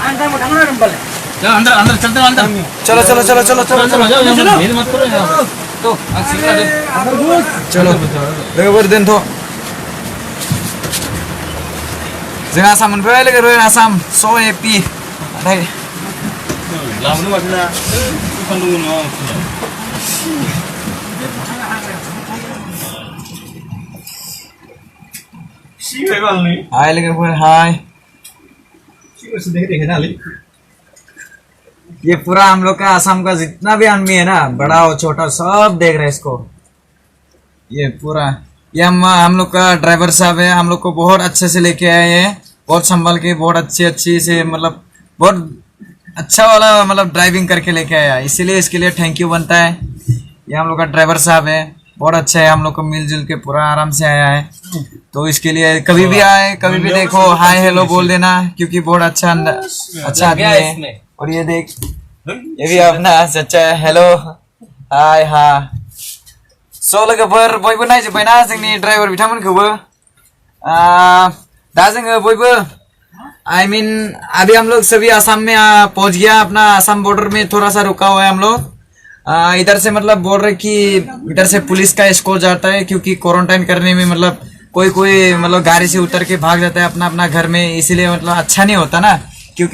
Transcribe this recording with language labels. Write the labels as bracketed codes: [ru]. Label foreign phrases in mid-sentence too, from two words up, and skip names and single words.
[brx] चलो लोगोफोर दोनथ' जों आसाम मोनफैबाय लोगोफोर आसाम [en] so happy [brx] नाथाय हाय लोगोफोर हाय [hi] ये पूरा हम लोग का आसाम का जितना भी आदमी है ना बड़ा और छोटा सब देख रहे हैं इसको ये पूरा ये हम लोग का ड्राइवर साहब है हम लोग को बहुत अच्छे से लेके आए हैं बहुत संभाल के बहुत अच्छी से मतलब बहुत अच्छा वाला मतलब ड्राइविंग करके लेके आया इसीलिए इसके लिए [en] thank you [hi] बनता है ये हम लोग का ड्राइवर साहब है बहुत अच्छा है हम लोग को मिलजुल के पूरा आराम से आया है तो इसके लिए कभी भी आए कभी भी देखो [en] hi hello [hi] बोल देना क्योंकि बहुत अच्छा आदमी है और ये देख ये भी अपना चाचा है [en] hello hi [hi] हा [brx] स' लोगोफोर बयबो नायजोब्बायना जोंनि ड्राइभार बिथांमोनखौबो दा जोङो बयबो [en] I mean [hi] अभी हम लोग सभी आसाम में पहुंच गया अपना आसाम बॉर्डर में थोड़ा सा रुका हुआ है हम लोग इधर से मतलब बोल रहे कि इधर से पुलिस का एस्कॉर्ट जाता है क्योंकि क्वारंटाइन करने में मतलब कोई मतलब गाड़ी से उतर के भाग जाता है अपना घर में इसीलिए मतलब अच्छा नहीं होता ना क्योंकि